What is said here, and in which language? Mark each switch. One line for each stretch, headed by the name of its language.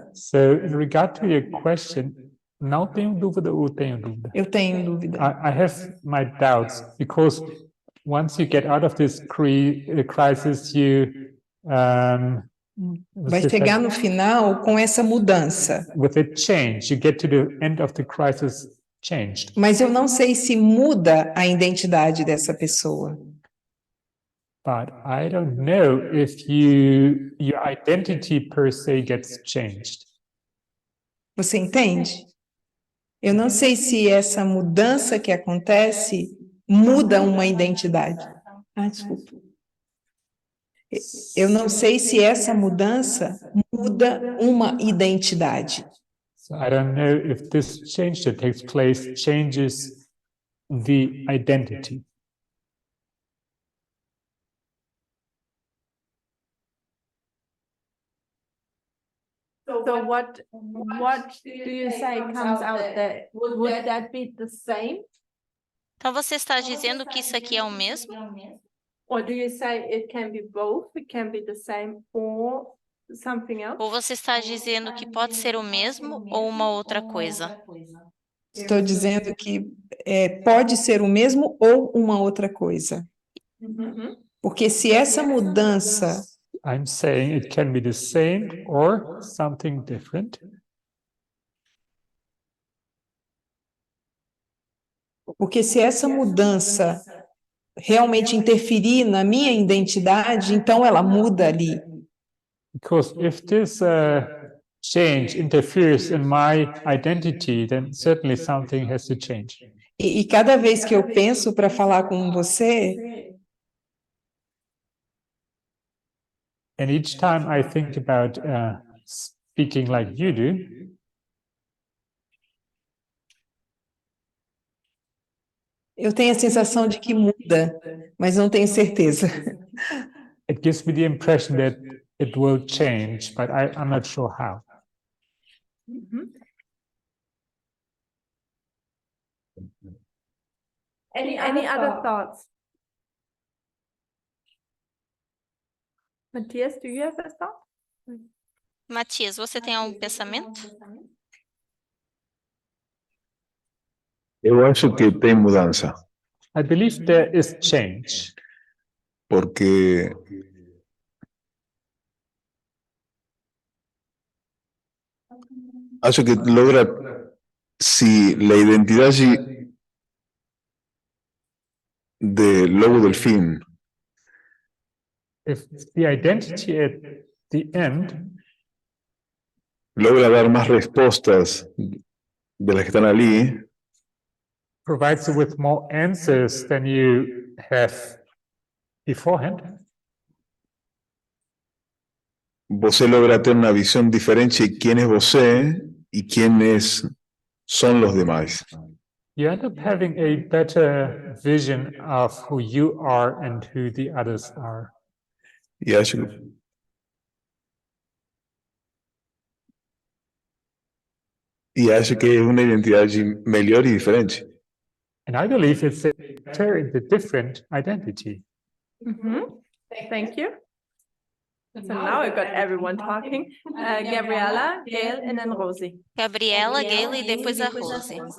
English: So, in regard to your question,
Portuguese: não tenho dúvida ou tenho dúvida? Eu tenho dúvida.
English: I have my doubts because once you get out of this crisis, you
Portuguese: Vai chegar no final com essa mudança.
English: with a change, you get to the end of the crisis changed.
Portuguese: Mas eu não sei se muda a identidade dessa pessoa.
English: But I don't know if your identity per se gets changed.
Portuguese: Você entende? Eu não sei se essa mudança que acontece muda uma identidade. Desculpa. Eu não sei se essa mudança muda uma identidade.
English: So I don't know if this change that takes place changes the identity. So what do you say comes out there? Would that be the same?
Portuguese: Então, você está dizendo que isso aqui é o mesmo?
English: Or do you say it can be both? It can be the same or something else?
Portuguese: Ou você está dizendo que pode ser o mesmo ou uma outra coisa? Estou dizendo que pode ser o mesmo ou uma outra coisa. Porque se essa mudança
English: I'm saying it can be the same or something different.
Portuguese: Porque se essa mudança realmente interferir na minha identidade, então ela muda ali.
English: Because if this change interferes in my identity, then certainly something has to change.
Portuguese: E cada vez que eu penso para falar com você,
English: And each time I think about speaking like you do,
Portuguese: eu tenho a sensação de que muda, mas não tenho certeza.
English: it gives me the impression that it will change, but I'm not sure how. Any other thoughts? Matthias, do you have a thought?
Portuguese: Matias, você tem algum pensamento? Eu acho que tem mudança,
English: I believe there is change
Portuguese: porque acho que
Spanish: logra, si la identidad de lobo delfín
English: if the identity at the end
Spanish: logra dar más respuestas de las que están allí,
English: provides you with more answers than you have beforehand,
Spanish: você logra ter una visión diferente de quién es você y quiénes son los demás.
English: you end up having a better vision of who you are and who the others are.
Spanish: Y acho, y acho que es una identidad mejor y diferente.
English: And I believe it's a better and a different identity. Thank you. So now I got everyone talking. Gabriela, Gail, and then Rosie.
Portuguese: Gabriela, Gayle e depois a Rose.